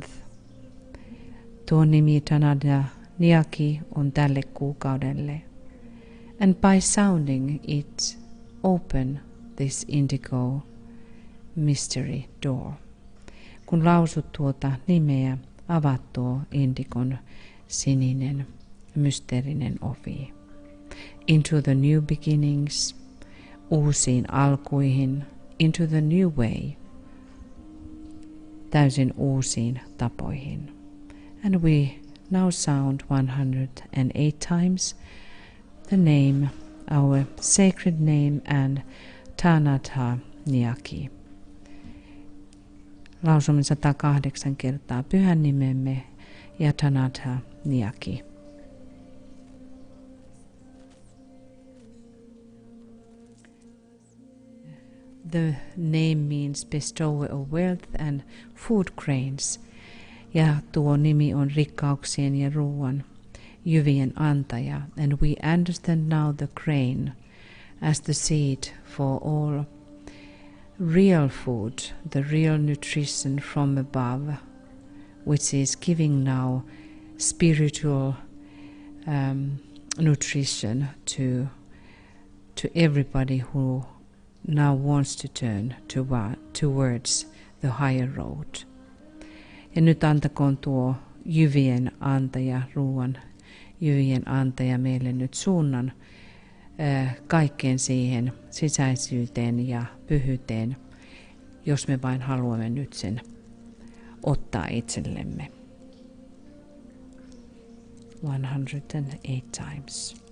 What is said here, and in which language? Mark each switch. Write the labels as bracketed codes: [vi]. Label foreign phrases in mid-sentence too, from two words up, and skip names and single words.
[fi] Tuo nimi Tanada Nyaki on tälle kuukaudelle. [en] And by sounding it, open this indigo mystery door. [fi] Kun lausut tuota nimeä, avaat tuo indikon sininen mysteerinen ovi. [en] Into the new beginnings, [fi] uusiin alkuihin, [en] into the new way, [fi] täysin uusiin tapoihin. [en] And we now sound 108 times the name, our sacred name and Tanatha Nyaki. [fi] Lausumme 108 kertaa pyhän nimemme ja Tanatha Nyaki. [en] The name means bestower of wealth and food grains. [fi] Ja tuo nimi on rikkauksien ja ruoan jyvien antaja. [en] And we understand now the grain as the seed for all real food, the real nutrition from above, which is giving now spiritual nutrition to everybody who now wants to turn towards the higher road. [fi] Ja nyt antakoon tuo jyvien antaja, ruoan jyvien antaja meille nyt suunnan kaikkeen siihen sisäisyyteen ja pyhyyteen, jos me vain haluamme nyt sen ottaa itsellemme. [en] 108 times.